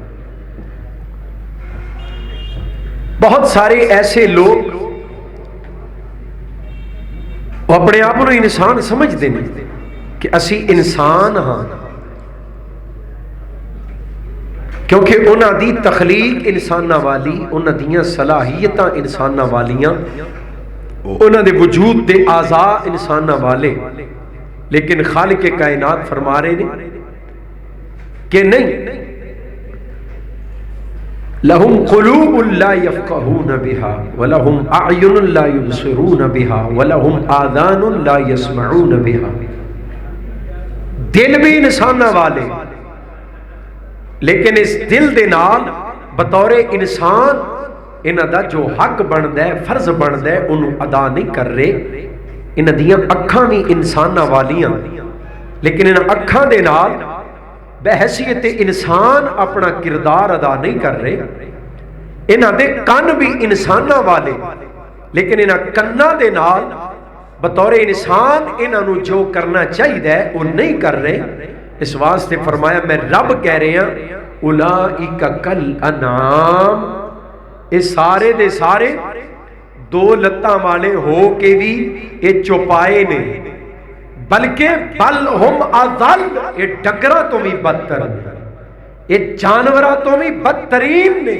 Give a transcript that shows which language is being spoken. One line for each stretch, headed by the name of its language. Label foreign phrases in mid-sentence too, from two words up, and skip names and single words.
Urdu: بہت سارے ایسے لوگ وہ اپنے آپ کو انسان سمجھتے ہیں
Punjabi: کہ اسی انسان ہاں، کیونکہ انہاں دی تخلیق انساناں والی، انہاں دیاں صلاحیتاں انساناں والیاں، انہاں دے وجود دے اعضاء انساناں والے.
Urdu: لیکن خالق کائنات فرما رہے ہیں کہ نہیں،
Arabic: لہم قلوب لا یفقہون بہا ولہم اعین لا یبصرون بہا ولہم آذان لا یسمعون بہا.
Punjabi: دل بھی انساناں والے، لیکن اس دل دے نال بطور انسان انہاں دا جو حق بندا ہے، فرض بندا ہے، انہوں ادا نہیں کر رہے. انہاں دیاں اکھاں بھی انساناں والیاں، لیکن انہاں اکھاں دے نال بحیثیت انسان اپنا کردار ادا نہیں کر رہے. انہاں دے کن بھی انساناں والے، لیکن انہاں کناں دے نال بطور انسان انہاں نو جو کرنا چاہیے وہ نہیں کر رہے. اس واسطے فرمایا میں رب کہہ رہے ہیں
Arabic: اولئک کالانعام،
Punjabi: یہ سارے دے سارے دو لتاں والے ہو کے بھی یہ چوپائے نے، بلکہ
Arabic: بل ہم اضل،
Punjabi: یہ ڈنگراں تو بھی بدتر، یہ جانوراں تو بھی بدترین نے.